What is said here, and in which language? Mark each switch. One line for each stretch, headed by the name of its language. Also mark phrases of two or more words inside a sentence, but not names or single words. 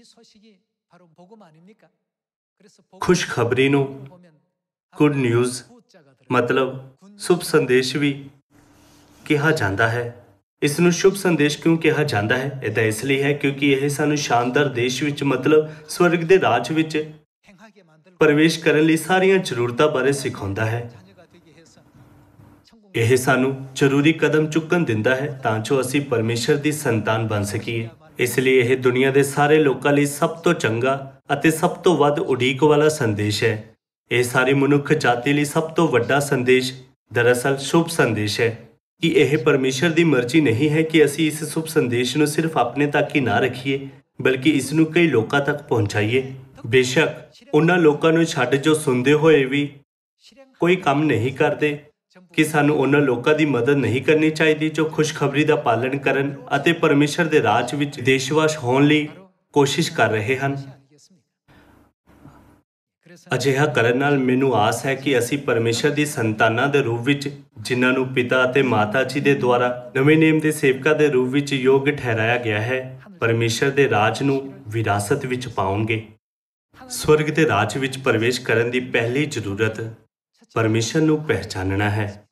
Punjabi: ਖੁਸ਼ਖਬਰੀ ਨੂੰ
English: good news
Punjabi: ਮਤਲਬ ਸ਼ੁਭ ਸੰਦੇਸ਼ ਵੀ ਕਿਹਾ ਜਾਂਦਾ ਹੈ। ਇਸ ਨੂੰ ਸ਼ੁਭ ਸੰਦੇਸ਼ ਕਿਉਂ ਕਿਹਾ ਜਾਂਦਾ ਹੈ? ਇਹਦਾ ਇਸ ਲਈ ਹੈ ਕਿਉਂਕਿ ਇਹ ਸਾਨੂੰ ਸ਼ਾਨਦਾਰ ਦੇਸ਼ ਵਿੱਚ ਮਤਲਬ ਸਵਰਗ ਦੇ ਰਾਜ ਵਿੱਚ
Korean: 행하게 만들고
Punjabi: ਪ੍ਰਵੇਸ਼ ਕਰਨ ਲਈ ਸਾਰੀਆਂ ਜ਼ਰੂਰਤਾਂ ਬਾਰੇ ਸਿਖਾਉਂਦਾ ਹੈ।
Korean: 자녀가 되게 해서 천국
Punjabi: ਇਹ ਸਾਨੂੰ ਜ਼ਰੂਰੀ ਕਦਮ ਚੁੱਕਣ ਦਿੰਦਾ ਹੈ ਤਾਂ ਜੋ ਅਸੀਂ ਪਰਮੇਸ਼ਰ ਦੀ ਸੰਤਾਨ ਬਣ ਸਕੀਏ। ਇਸ ਲਈ ਇਹ ਦੁਨੀਆ ਦੇ ਸਾਰੇ ਲੋਕਾਂ ਲਈ ਸਭ ਤੋਂ ਚੰਗਾ ਅਤੇ ਸਭ ਤੋਂ ਵੱਧ ਉਡੀਕ ਵਾਲਾ ਸੰਦੇਸ਼ ਹੈ। ਇਹ ਸਾਰੀ ਮਨੁੱਖ ਜਾਤੀ ਲਈ ਸਭ ਤੋਂ ਵੱਡਾ ਸੰਦੇਸ਼ ਦਰਅਸਲ ਸ਼ੁਭ ਸੰਦੇਸ਼ ਹੈ ਕਿ ਇਹ ਪਰਮੇਸ਼ਰ ਦੀ ਮਰਜ਼ੀ ਨਹੀਂ ਹੈ ਕਿ ਅਸੀਂ ਇਸ ਸ਼ੁਭ ਸੰਦੇਸ਼ ਨੂੰ ਸਿਰਫ ਆਪਣੇ ਤੱਕ ਹੀ ਨਾ ਰੱਖੀਏ ਬਲਕਿ ਇਸ ਨੂੰ ਕਈ ਲੋਕਾਂ ਤੱਕ ਪਹੁੰਚਾਈਏ। ਬੇਸ਼ੱਕ ਉਹਨਾਂ ਲੋਕਾਂ ਨੂੰ ਛੱਡ ਜੋ ਸੁਣਦੇ ਹੋਏ ਵੀ
Korean: 실행
Punjabi: ਕੋਈ ਕੰਮ ਨਹੀਂ ਕਰਦੇ ਕਿ ਸਾਨੂੰ ਉਹਨਾਂ ਲੋਕਾਂ ਦੀ ਮਦਦ ਨਹੀਂ ਕਰਨੀ ਚਾਹੀਦੀ ਜੋ ਖੁਸ਼ਖਬਰੀ ਦਾ ਪਾਲਣ ਕਰਨ ਅਤੇ ਪਰਮੇਸ਼ਰ ਦੇ ਰਾਜ ਵਿੱਚ ਦੇਸ਼ਵਾਸ ਹੋਣ ਲਈ ਕੋਸ਼ਿਸ਼ ਕਰ ਰਹੇ ਹਨ।
Korean: 아니겠습니까? 그래서
Punjabi: ਅਜਿਹਾ ਕਰਨ ਨਾਲ ਮੈਨੂੰ ਆਸ ਹੈ ਕਿ ਅਸੀਂ ਪਰਮੇਸ਼ਰ ਦੀ ਸੰਤਾਨਾਂ ਦੇ ਰੂਪ ਵਿੱਚ ਜਿਨ੍ਹਾਂ ਨੂੰ ਪਿਤਾ ਅਤੇ ਮਾਤਾ ਜੀ ਦੇ ਦੁਆਰਾ ਨਵੇਂ ਨੇਮ ਦੇ ਸੇਵਕਾਂ ਦੇ ਰੂਪ ਵਿੱਚ ਯੋਗ ਠਹਿਰਾਇਆ ਗਿਆ ਹੈ ਪਰਮੇਸ਼ਰ ਦੇ ਰਾਜ ਨੂੰ ਵਿਰਾਸਤ ਵਿੱਚ ਪਾਉਣਗੇ। ਸਵਰਗ ਦੇ ਰਾਜ ਵਿੱਚ ਪ੍ਰਵੇਸ਼ ਕਰਨ ਦੀ ਪਹਿਲੀ ਜ਼ਰੂਰਤ ਪਰਮੇਸ਼ਰ ਨੂੰ ਪਹਿਚਾਨਣਾ ਹੈ।